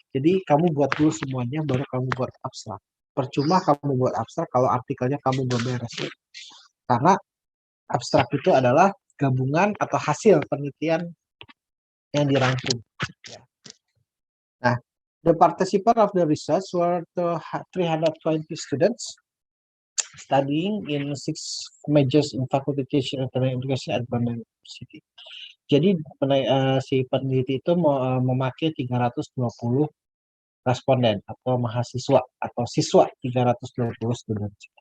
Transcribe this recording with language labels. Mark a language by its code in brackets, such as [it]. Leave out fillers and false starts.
[id] Jadi kamu buat dulu semuanya baru kamu buat abstrak. Percuma kamu buat abstrak kalau artikelnya kamu belum beres. Karena abstrak itu adalah gabungan atau hasil penelitian yang dirangkum. [en] Nah, the participant of the research were 320 students studying in 6 majors in Faculty of Teaching and Training Education at Borneo University. [id] Jadi si peneliti itu memakai 320 responden atau mahasiswa atau siswa 320 student.